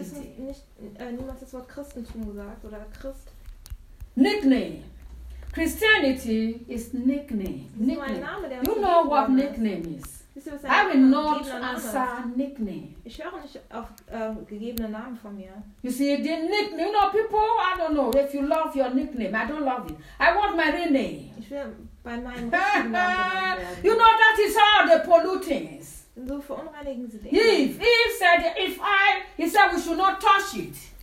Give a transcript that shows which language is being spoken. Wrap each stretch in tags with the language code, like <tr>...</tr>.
<de>Jesus nicht, niemals das Wort Christentum gesagt oder Christ.</de> <en>Nickname. Christianity is nickname. Name, you know what nickname is.</en> <de>Ihr,</de> <en>I will not answer nickname.</en> <de>Ich höre nicht auf gegebene Namen von mir.</de> <en>You see, the nickname, you know, people, I don't know, if you love your nickname, I don't love it. I want my real name.</en> <de>Ich will bei meinem richtigen Namen genannt werden.</de> <en>You know, that is all the pollutants.</en> <de>So verunreinigen sie den.</de> <en>Eve said, if I, he said, we should not touch it.</en>